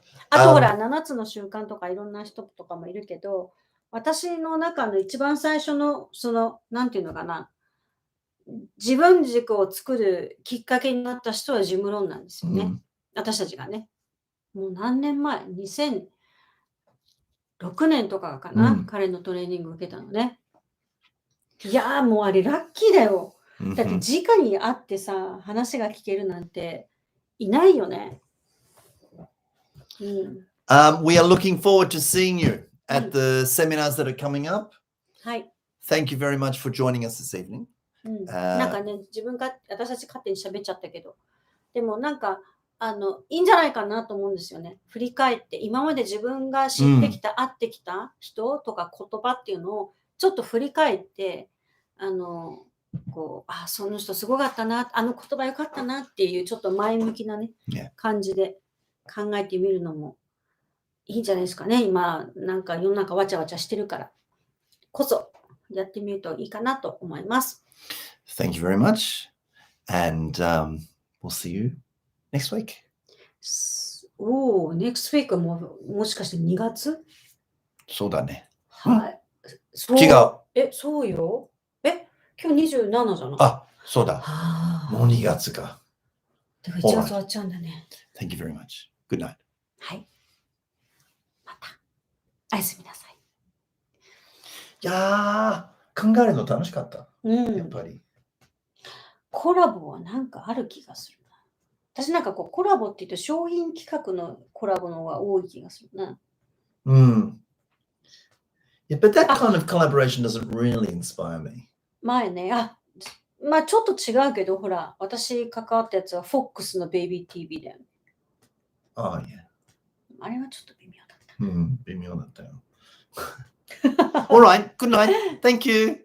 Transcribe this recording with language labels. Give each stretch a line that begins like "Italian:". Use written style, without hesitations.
Japanese: あとほら、7つの習慣とかいろんな人とかもいるけど、私の中の一番最初の、なんていうのかな、自分軸を作るきっかけになった人はジムロンなんですよね。私たちがね。もう何年前 ?2006 年とかかな、彼のトレーニング受けたのね。いやーもうあれラッキーだよ。だって直に会ってさ、話が聞けるなんていないよね。
English: We are looking forward to seeing you at the seminars that are coming up.
Japanese: はい。
English: Thank you very much for joining us this evening.
Japanese: なんかね、私たち勝手に喋っちゃったけど、でもなんか、いいんじゃないかなと思うんですよね。振り返って、今まで自分が知ってきた、会ってきた人とか言葉っていうのをちょっと振り返って、こう、その人すごかったな、あの言葉よかったなっていうちょっと前向きなね、
English: Yeah.
Japanese: 感じで考えてみるのもいいんじゃないですかね。今、なんか世の中わちゃわちゃしてるからこそやってみるといいかなと思います。
English: Thank you very much. And we'll see you next week. Next week
Japanese: もしかして2月？そうだね。はい。違う。そうよ。今日27じゃない？あ、そうだ。もう2 月。月か。だから1月終わっちゃうんだね。
English: Thank you very much. Good night.
Japanese: はい。また。おやすみなさい。いやー、考えるの楽しかった。やっぱり。コラボはなんかある気がするな。私なんかこうコラボって言うと商品企画のコラボの方が多い気がするな。
English: Yeah, but that kind of collaboration doesn't really inspire me.
Japanese: 前ね、まあちょっと違うけど、ほら、私関わったやつは FOX のベイビー TV だよね。
English: Oh, yeah.
Japanese: あれはちょっと微妙だった。微妙だったよ。
English: All right, good night. Thank you.